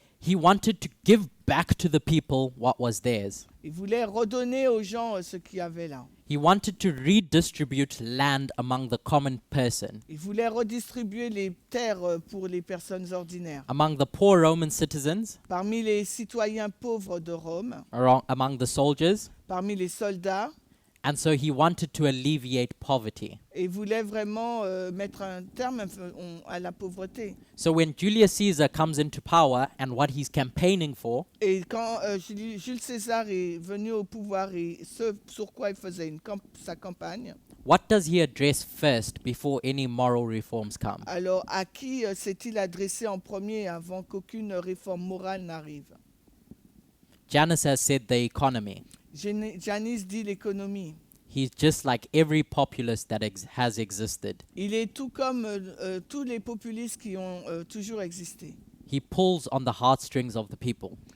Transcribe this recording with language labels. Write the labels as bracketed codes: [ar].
[en] He wanted to give back to the people what was theirs. [fr] Il voulait redonner aux gens ce qu'il y avait là. [en] He wanted to redistribute land among the common person, [fr] Il voulait redistribuer les terres pour les personnes ordinaires. [en] among the poor Roman citizens, [fr] Parmi les citoyens pauvres de Rome, [en] among the soldiers, [fr] parmi les soldats, [en] and so he wanted to alleviate poverty. [fr] et il voulait vraiment mettre un terme à la pauvreté. [en] So when Julius Caesar comes into power and what he's campaigning for, [fr] Et quand Jules César est venu au pouvoir et ce sur quoi il faisait sa campagne, [en] what does he address first before any moral reforms come? [fr] alors à qui s'est-il adressé en premier avant qu'aucune réforme morale n'arrive? [en] Janus has said the economy. [fr] Janis dit l'économie. [en] He's just like every populist that has existed. [fr] Il est tout comme tous les populistes qui ont toujours existé. [en] He pulls on the heartstrings of the people.